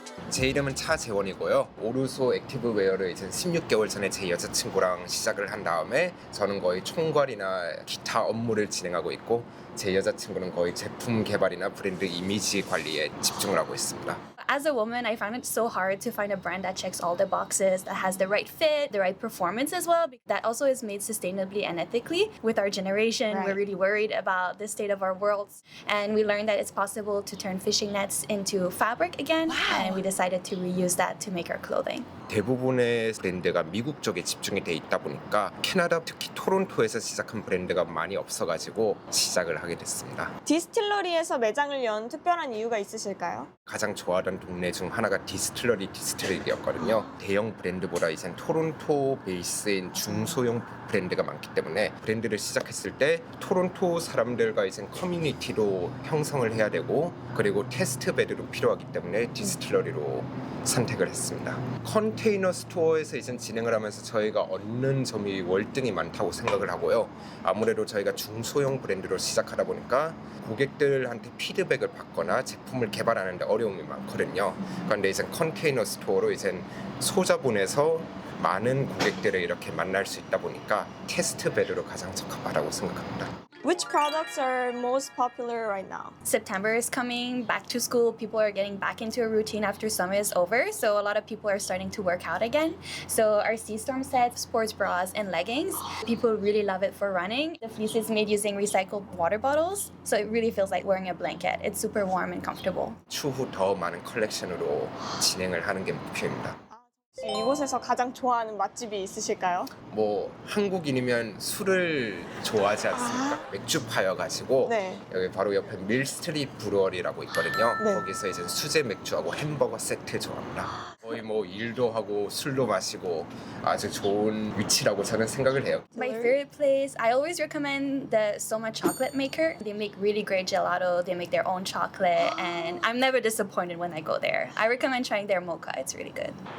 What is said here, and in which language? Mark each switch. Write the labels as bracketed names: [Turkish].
[Korean] 제 이름은 차재원이고요. 오르소 액티브웨어를 이제 16개월 전에 제 여자친구랑 시작을 한 다음에 저는 거의 총괄이나 기타 업무를 진행하고 있고 제 여자친구는 거의 제품 개발이나 브랜드 이미지 관리에 집중을 하고 있습니다. [English] As a woman, I found it so hard to find a brand that checks all the boxes, that has the right fit, the right performance as well. That also is made sustainably and ethically. With our generation, we're really worried about the state of our worlds. And we learned that it's possible to turn fishing nets into fabric again. And we decided to reuse that to make our clothing. [Korean] 대부분의 브랜드가 미국 쪽에 집중이 돼 있다 보니까 캐나다, 특히 토론토에서 시작한 브랜드가 많이 없어가지고 시작을 하게 됐습니다. 디스틸러리에서 매장을 연 특별한 이유가 있으실까요? 가장 좋아하던 동네 중 하나가 디스틸러리였거든요. 대형 브랜드보다 이젠 토론토 베이스인 중소형 브랜드가 많기 때문에 브랜드를 시작했을 때 토론토 사람들과 이젠 커뮤니티로 형성을 해야 되고 그리고 테스트 베드도 필요하기 때문에 디스틸러리로 선택을 했습니다. 컨테이너 스토어에서 이제 진행을 하면서 저희가 얻는 점이 월등히 많다고 생각을 하고요. 아무래도 저희가 중소형 브랜드로 시작하다 보니까 고객들한테 피드백을 받거나 제품을 개발하는데 어려움이 많거든요. 그런데 이제 컨테이너 스토어로 이제 소자본에서 많은 고객들을 이렇게 만날 수 있다 보니까 테스트 베드로 가장 적합하다고 생각합니다. [English] Which products are most popular right now? September is coming, back to school. People are getting back into a routine after summer is over. So a lot of people are starting to work out again. So our Sea Storm set, sports bras, and leggings, people really love it for running. The fleece is made using recycled water bottles. So it really feels like wearing a blanket. It's super warm and comfortable. [Korean] 추후 더 많은 컬렉션으로 진행을 하는 게 목표입니다. 이곳에서 가장 좋아하는 맛집이 있으실까요? 뭐 한국인이면 술을 좋아하지 않습니까? 맥주 파여가지고 네. 여기 바로 옆에 밀스트리트 브루어리라고 있거든요. 네. 거기서 이제 수제 맥주하고 햄버거 세트 좋아합니다. 거의 뭐 일도 하고 술도 마시고 아주 좋은 위치라고 저는 생각을 해요. [English] My favorite place, I always recommend the Soma Chocolate Maker. They make really great gelato. They make their own chocolate, and I'm never disappointed when I go there. I recommend trying their mocha. It's really good.